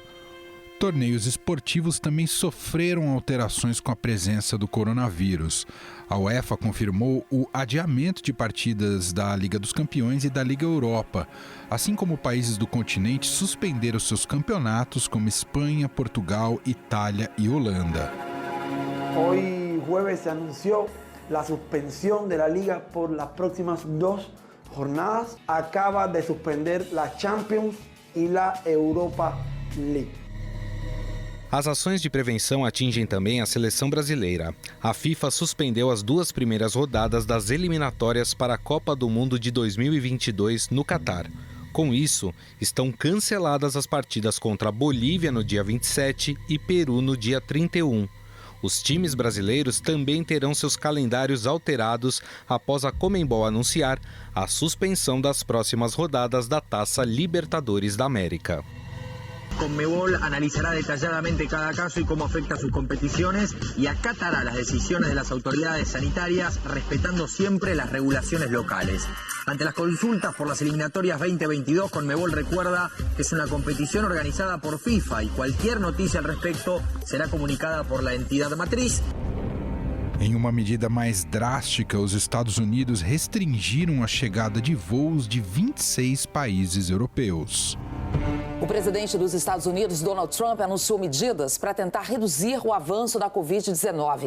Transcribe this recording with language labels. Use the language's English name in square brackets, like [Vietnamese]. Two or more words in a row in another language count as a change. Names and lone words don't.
[Portuguese] Torneios esportivos também sofreram alterações com a presença do coronavírus. A UEFA confirmou o adiamento de partidas da Liga dos Campeões e da Liga Europa, assim como países do continente suspenderam seus campeonatos, como Espanha, Portugal, Itália e Holanda. [Spanish] Hoy jueves se anunció la suspensión de la Liga por las próximas 2 jornadas. Acaba de suspender la Champions e la Europa League. [Portuguese] As ações de prevenção atingem também a seleção brasileira. A FIFA suspendeu as 2 primeiras rodadas das eliminatórias para a Copa do Mundo de 2022 no Catar. Com isso, estão canceladas as partidas contra a Bolívia no dia 27 e Peru no dia 31. Os times brasileiros também terão seus calendários alterados após a Conmebol anunciar a suspensão das próximas rodadas da Taça Libertadores da América. [Spanish] Conmebol analizará detalladamente cada caso y cómo afecta a sus competiciones y acatará las decisiones de las autoridades sanitarias, respetando siempre las regulaciones locales. Ante las consultas por las eliminatorias 2022, Conmebol recuerda que es una competición organizada por FIFA y cualquier noticia al respecto será comunicada por la entidad matriz. [Portuguese] Em uma medida mais drástica, os Estados Unidos restringiram a chegada de voos de 26 países europeus. O presidente dos Estados Unidos, Donald Trump, anunciou medidas para tentar reduzir o avanço da Covid-19.